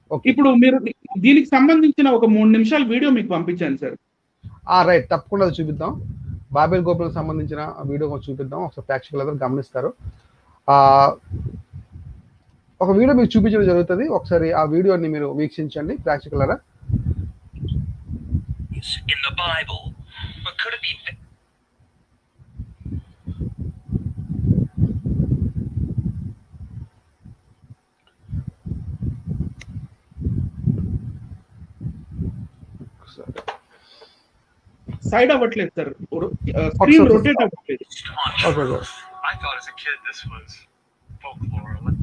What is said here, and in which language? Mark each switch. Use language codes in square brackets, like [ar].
[te] ఇప్పుడు మీరు దీనికి సంబంధించిన ఒక 3 నిమిషాల వీడియో మీకు పంపించాను సార్. రైట్, తప్పకుండా అది చూపిద్దాం. బాబేల్ గోపురం సంబంధించిన వీడియో చూపిద్దాం. ఒకసారి ప్రేక్షకులందరూ గమనిస్తారు. ఒక వీడియో మీకు చూపించడం జరుగుతుంది. ఒకసారి ఆ వీడియోని మీరు వీక్షించండి ప్రేక్షకులారా. [en] In the Bible, but could it be? [te] Side అవ్వట్లేదు సార్, స్క్రీన్ రొటేట్ అవ్వట్లేదు. [en] I thought as a kid this was folklore.